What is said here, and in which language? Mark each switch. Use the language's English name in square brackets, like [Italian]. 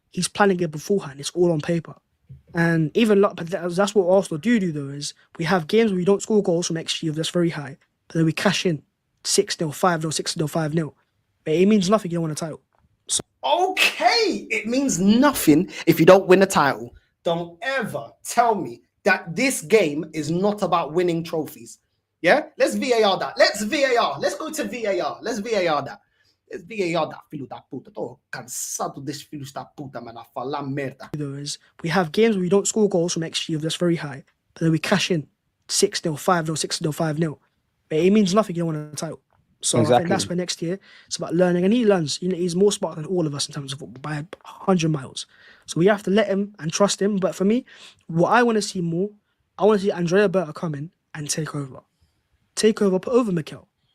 [English] He's planning it beforehand. It's all on paper. And even but that's what Arsenal do though, is we have games where we don't score goals from XG that's very high, but then we cash in 6-0, 5-0, 6-0, 5-0. But it means nothing, you don't win a title. So, okay, it means nothing if you don't win a title. Don't ever tell me that this game is not about winning trophies. Yeah? Let's VAR that. Let's VAR. Let's go to VAR. Let's VAR that. Let's VAR that, [Portuguese] filho da puta. Tô cansado desse filho da puta, man. A falar merda. [English] Is we have games where we don't score goals from XG that's very high, but then we cash in 6-0, 5-0, 6-0, 5-0. But it means nothing, you don't win a title. So exactly. I think that's where next year it's about learning, and he learns. He's more smart than all of us in terms of football by 100 miles. So we have to let him and trust him. But for me, what I want to see more, I want to see Andrea Berta come in and take over, put over Mikel.